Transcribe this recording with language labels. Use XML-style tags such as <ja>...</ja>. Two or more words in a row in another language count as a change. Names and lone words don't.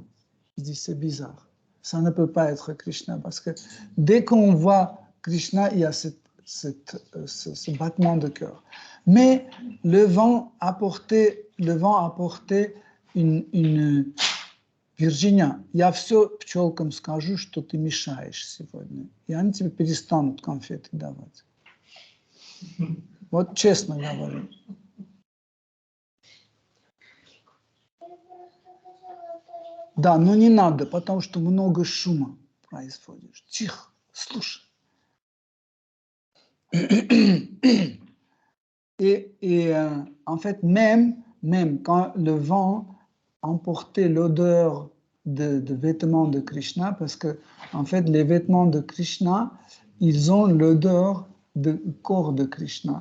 <fr>Il dit, c'est bizarre. Ça ne peut pas être Krishna, parce que dès qu'on voit Krishna, il y a ce battement de cœur. Mais le vent apportait une Virginia,</fr> <ru>я все пчелкам скажу, что ты мешаешь сегодня. И они тебе перестанут конфеты давать. Вот честно говорю. Да, но не надо, потому что много шума. происходишь. Тихо, слушай.</ru> <fr>Et en fait, même quand le vent emportait l'odeur de vêtements de Krishna, parce que en fait, les vêtements de Krishna, ils ont l'odeur du corps de Krishna.</fr>